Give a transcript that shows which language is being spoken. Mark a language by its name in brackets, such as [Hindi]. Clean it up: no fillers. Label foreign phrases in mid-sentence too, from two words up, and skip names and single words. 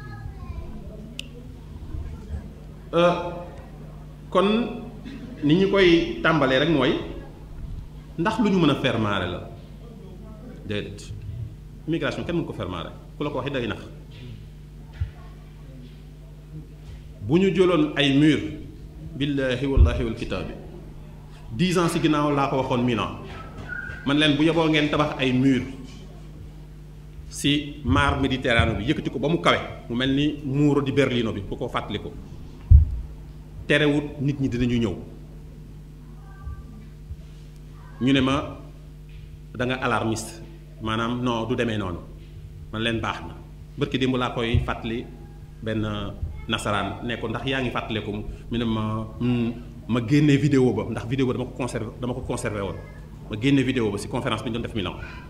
[Wolof] kon ni ñu koy tàmbalee rek mooy ndax lu ñu mën a fermaare la déedéet immigration kenn mën ko fermaare ku la ko waxee day nax bu ñu jëloon ay mur [Arabic] بالله والله والكتاب [Wolof] 10 ans ci ginnaaw laa ko waxoon Milan man leen bu yeboo ngeen tabax ay mur ci mar Méditerranée bi yëkkati ko ba mu kawe mu mel ni [Italian] muro di Berlino [Wolof] bi bu ko fàttali ko terewut nit ñi dinañu ñëw ñu ne ma da nga alarmiste maanaam non du demee noonu man leen baax na bërki démb laa koy fàttali benn nasaraan ne ko ndax yaa ngi fàttaleku mu ne ma génnee vidéo ba ndax vidéo ba dama ko conservé woon ma génne vidéo ba ci conférence bi ñu doon def Milan